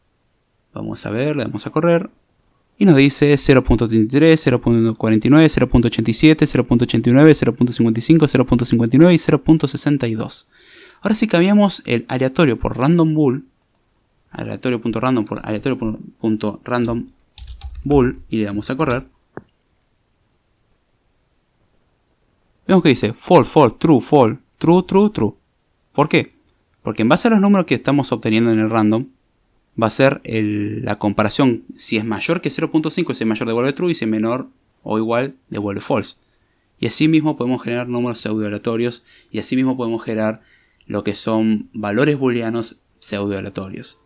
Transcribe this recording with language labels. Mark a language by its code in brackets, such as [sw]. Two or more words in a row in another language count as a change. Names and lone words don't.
[es] Vamos a ver, le damos a correr Y nos dice 0.33, 0.49, 0.87, 0.89, 0.55, 0.59 y 0.62. Ahora si cambiamos el aleatorio por [en] random bool, [es] aleatorio.random por aleatorio. [en] random bool [es] y le damos a correr, vemos que dice [en] false, false, true, false, true, true, true. [es] ¿Por qué? Porque en base a los números que estamos obteniendo en el random, va a ser la comparación. Si es mayor que 0.5, si es mayor devuelve true, y si es menor o igual devuelve false. Y así mismo podemos generar números pseudo aleatorios, y así mismo podemos generar lo que son valores booleanos pseudo aleatorios.